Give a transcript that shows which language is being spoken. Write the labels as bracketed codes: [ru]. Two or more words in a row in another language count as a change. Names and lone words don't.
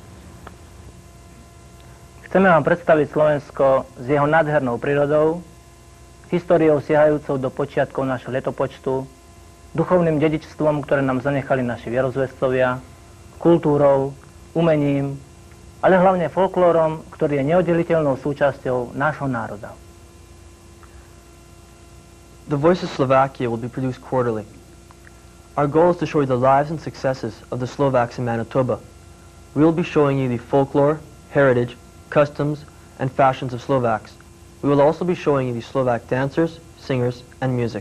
[sk] Chceme vám predstaviť Slovensko s jeho nádhernou prírodou, históriou siahajúcou do počiatkov našho letopočtu, duchovným dedičstvom, ktoré nám zanechali naši vierozvestovia, kultúrou, umením, ale hlavne folklórom, ktorý je neoddeliteľnou súčasťou nášho národa. [en] The Voice of Slovakia will be produced quarterly. Our goal is to show you the lives and successes of the Slovaks in Manitoba. We will be showing you the folklore, heritage, customs, and fashions of Slovaks. We will also be showing you the Slovak dancers, singers, and music.